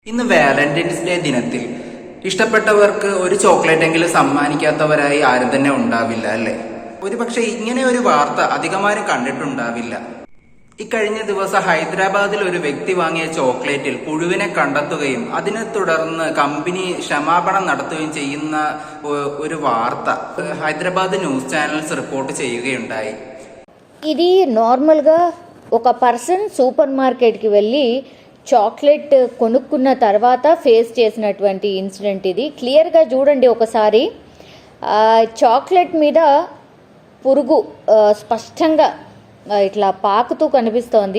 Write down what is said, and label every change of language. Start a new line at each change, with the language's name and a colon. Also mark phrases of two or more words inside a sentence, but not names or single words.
Malayalam: ഇന്ന് വാലന്റൈൻസ് ഡേ ദിനത്തിൽ ഇഷ്ടപ്പെട്ടവർക്ക് ഒരു ചോക്ലേറ്റ് എങ്കിലും സമ്മാനിക്കാത്തവരായി ആരും തന്നെ ഉണ്ടാവില്ല അല്ലേ? ഒരുപക്ഷെ ഇങ്ങനെ ഒരു വാർത്ത അധികമാരും കണ്ടിട്ടുണ്ടാവില്ല. ഇക്കഴിഞ്ഞ ദിവസം ഹൈദരാബാദിൽ ഒരു വ്യക്തി വാങ്ങിയ ചോക്ലേറ്റിൽ പുഴുവിനെ കണ്ടെത്തുകയും അതിനെ തുടർന്ന് കമ്പനി ക്ഷമാപണം നടത്തുകയും ചെയ്യുന്ന ഒരു వార్త హైదరాబాద్
English: news channels report
Malayalam: ചെയ്യുകയുണ്ടായി.
Telugu: ఇది నార్మల్గా ఒక పర్సన్ సూపర్ మార్కెట్కి వెళ్ళి చాక్లెట్ కొనుక్కున్న తర్వాత ఫేస్ చేసినటువంటి ఇన్సిడెంట్ ఇది. క్లియర్గా చూడండి ఒకసారి. చాక్లెట్ మీద పురుగు స్పష్టంగా ఇట్లా పాకుతూ కనిపిస్తోంది.